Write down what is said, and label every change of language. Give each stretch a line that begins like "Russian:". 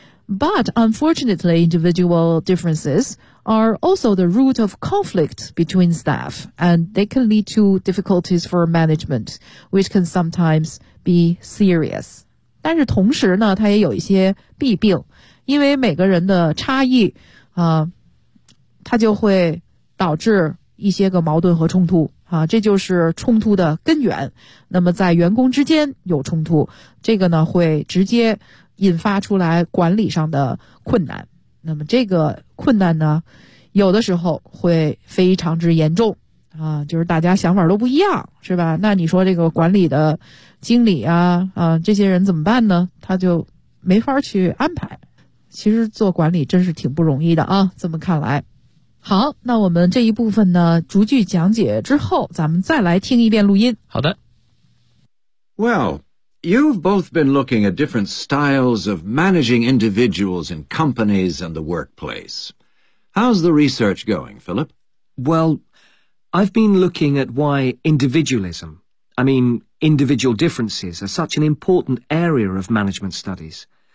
English: But unfortunately, individual differences are also the root of conflict between staff, and they can lead to difficulties for management, which can sometimes be serious.
Chinese: 但是同时呢，它也有一些弊病，因为每个人的差异，它就会导致一些个矛盾和冲突啊，这就是冲突的根源。那么在员工之间有冲突，这个呢会直接引发出来管理上的困难，那么这个困难呢有的时候会非常之严重啊，就是大家想法都不一样，是吧？那你说这个管理的经理啊这些人怎么办呢？他就没法去安排。其实做管理真是挺不容易的啊，这么看来。好，那我们这一部分呢逐句讲解之后咱们再来听一遍录音。好的。
English: Well,You've both been looking at different styles of managing individuals in companies and the workplace. How's the research going, Philip? Well, I've been looking at why individualism, I mean, individual differences, are such an important area of management studies.